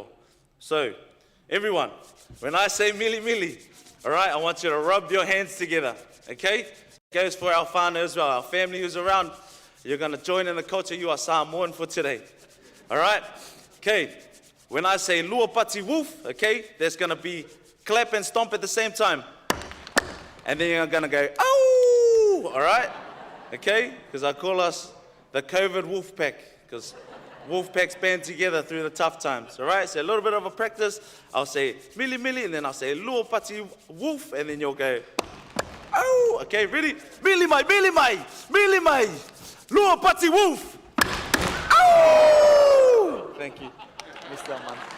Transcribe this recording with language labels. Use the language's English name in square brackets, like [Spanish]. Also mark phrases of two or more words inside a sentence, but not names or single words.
[English] So, everyone, when I say [Samoan] mili mili, [English] all right, I want you to rub your hands together, okay? It goes for our whānau as well, our family who's around. You're going to join in the culture. You are Samoan for today, all right? Okay, when I say [Samoan] lua pati [English] woof, okay, there's going to be clap and stomp at the same time. And then you're going to go, oh, all right? Okay, because I call us the COVID wolf pack, because wolf packs band together through the tough times, all right? So a little bit of a practice. I'll say [Samoan] mili mili, [English] and then I'll say [Samoan] lua pati [English] wolf, and then you'll go, oh, okay, ready? [Samoan] Mili mai, lua pati wolf. [English] Oh! Thank you, Mr. Aman.